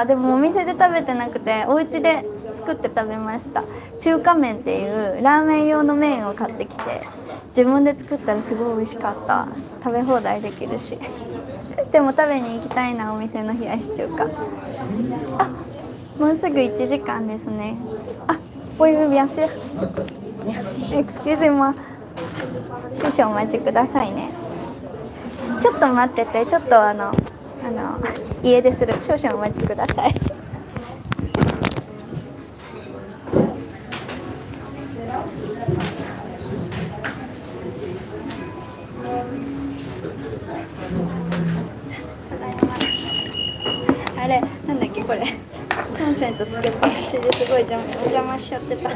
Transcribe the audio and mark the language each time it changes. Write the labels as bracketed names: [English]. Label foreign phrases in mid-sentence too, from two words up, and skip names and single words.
[Japanese] でもお店で食べてなくてお家で作って食べました。中華麺っていうラーメン用の麺を買ってきて自分で作ったらすごい美味しかった。食べ放題できるしでも食べに行きたいな、お店の冷やし中華。あ、もうすぐ1時間ですね。 [French] あ、oui oui bien sûr excusez-moi [Japanese] 少々お待ちくださいね。ちょっと待ってて、ちょっと家でする。少々お待ちください。あれなんだっけこれ、コンセントつけっぱなしですごいお邪魔しちゃってた。